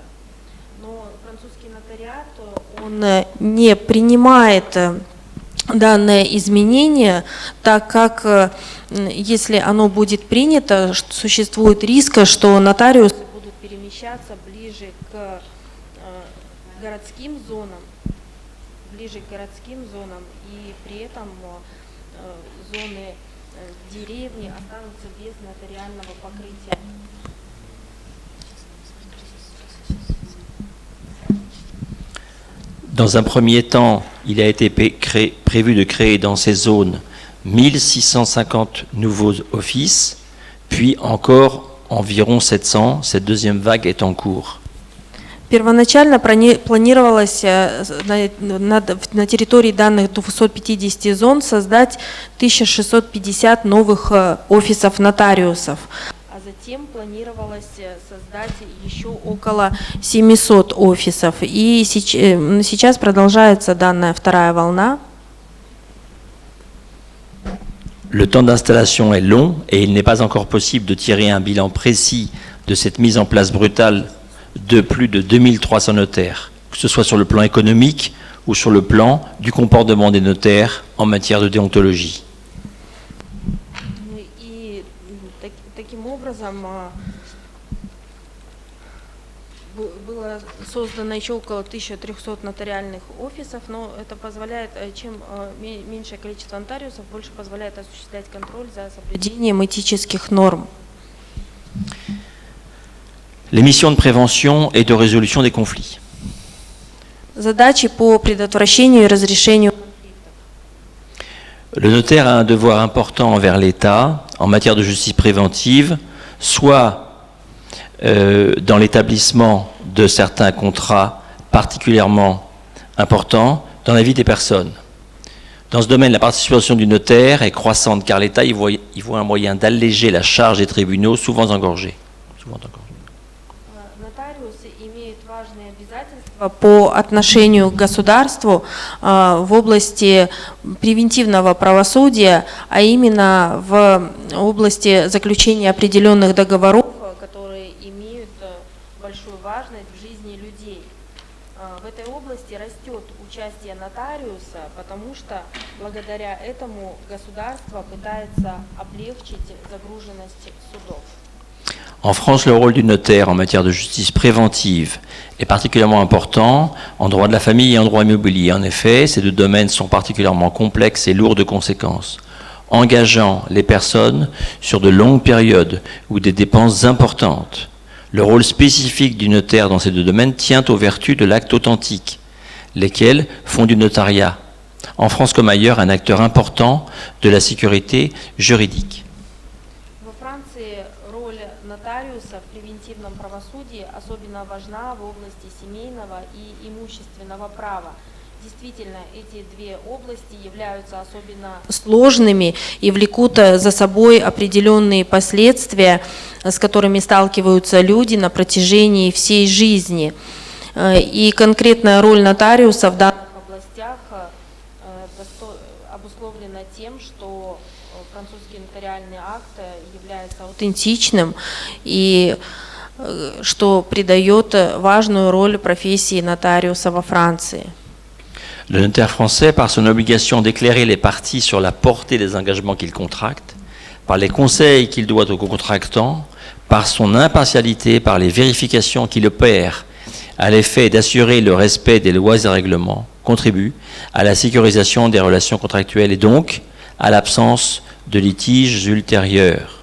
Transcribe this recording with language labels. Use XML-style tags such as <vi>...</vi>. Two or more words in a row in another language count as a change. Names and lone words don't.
<ru>Но французский нотариат, он не принимает данное изменение, так как если оно будет принято, существует риск, что нотариусы будут перемещаться ближе к городским зонам, и при этом зоны деревни останутся без нотариального покрытия.</ru> <fr>Dans un premier temps, il a été prévu de créer dans ces zones 1650 nouveaux offices, puis encore environ 700. Cette deuxième vague est en cours.</fr> <ru>Первоначально планировалось на территории данных 250 зон создать 1650 новых офисов нотариусов. А затем планировалось создать еще около 700 офисов. И сейчас продолжается данная вторая волна.</ru> <fr>Le temps d'installation est long et il n'est pas encore possible de tirer un bilan précis de cette mise en place brutale de plus de 2300 notaires, que ce soit sur le plan économique ou sur le plan du comportement des notaires en matière de déontologie.</fr> <ru>И таким образом было создано еще около 1300 нотариальных офисов, но это позволяет, чем меньшее количество нотариусов, больше позволяет осуществлять контроль за соблюдением этических норм.</ru> <fr>Les missions de prévention et de résolution des conflits.</fr> <ru>Задачи по предотвращению и разрешению конфликтов.</ru> <fr>Le notaire a un devoir important envers l'État en matière de justice préventive, soit dans l'établissement de certains contrats particulièrement importants dans la vie des personnes. Dans ce domaine, la participation du notaire est croissante car l'État y voit un moyen d'alléger la charge des tribunaux souvent engorgés.</fr> <ru>Нотариусы имеют важные обязательства по отношению к государству в области превентивного правосудия, а именно в области заключения определенных договоров, которые имеют большую важность в жизни людей. В этой области растет участие нотариуса, потому что благодаря этому государство пытается облегчить загруженность судов.</ru> <fr>En France, le rôle du notaire en matière de justice préventive est particulièrement important en droit de la famille et en droit immobilier. En effet, ces deux domaines sont particulièrement complexes et lourds de conséquences, engageant les personnes sur de longues périodes ou des dépenses importantes. Le rôle spécifique du notaire dans ces deux domaines tient aux vertus de l'acte authentique, lesquelles font du notariat, en France comme ailleurs, un acteur important de la sécurité juridique.</fr> <ru>Во Франции роль нотариуса в превентивном правосудии особенно важна в области семейного и имущественного права. Действительно, эти две области являются особенно сложными и влекут за собой определенные последствия, с которыми сталкиваются люди на протяжении всей жизни. И конкретная роль нотариуса в данных областях обусловлена тем, что французский нотариальный акт является аутентичным и что придает важную роль профессии нотариуса во Франции.</ru> <fr>Le notaire français, par son obligation d'éclairer les parties sur la portée des engagements qu'il contracte, par les conseils qu'il doit aux contractants, par son impartialité, par les vérifications qu'il opère à l'effet d'assurer le respect des lois et règlements, contribue à la sécurisation des relations contractuelles et donc à l'absence de litiges ultérieurs.</fr>